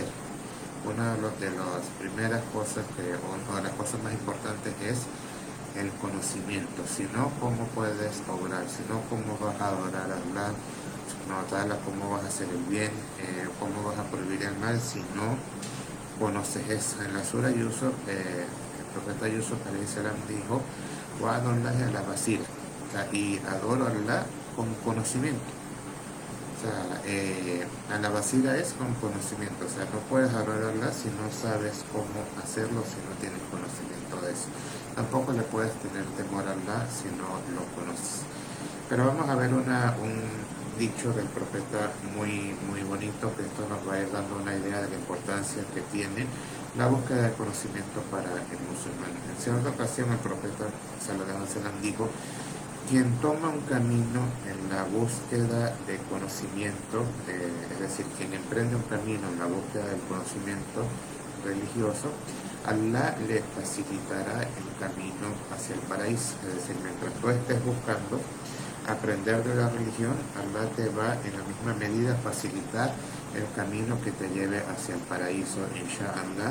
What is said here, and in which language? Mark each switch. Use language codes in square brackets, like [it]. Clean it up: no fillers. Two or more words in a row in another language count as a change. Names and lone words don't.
[es] Una de las primeras cosas o de las cosas más importantes es el conocimiento. Si no, ¿cómo puedes obrar? Si no, ¿cómo vas a adorar a Allah? ¿Cómo vas a hacer el bien? ¿Cómo vas a prohibir el mal? Si no conoces eso. En la sura Yusuf, el profeta Yusuf salam dijo: [ar] "وأدعو الله على بصيرة", [es] o sea, y adoro a Allah con conocimiento. O sea, a la basira es con conocimiento. O sea, no puedes adorar a Allah si no sabes cómo hacerlo, si no tienes conocimiento de eso. Tampoco le puedes tener temor a Allah si no lo conoces. Pero vamos a ver un dicho del profeta muy, muy bonito, que esto nos va a ir dando una idea de la importancia que tiene la búsqueda de conocimiento para el musulmán. En cierta ocasión el profeta [ar] صلى الله عليه وسلم [es] dijo: quien toma un camino en la búsqueda de conocimiento, es decir, quien emprende un camino en la búsqueda del conocimiento religioso, Allah le facilitará el camino hacia el paraíso. Es decir, mientras tú estés buscando aprender de la religión, Allah te va en la misma medida facilitar el camino que te lleve hacia el paraíso, inshallah.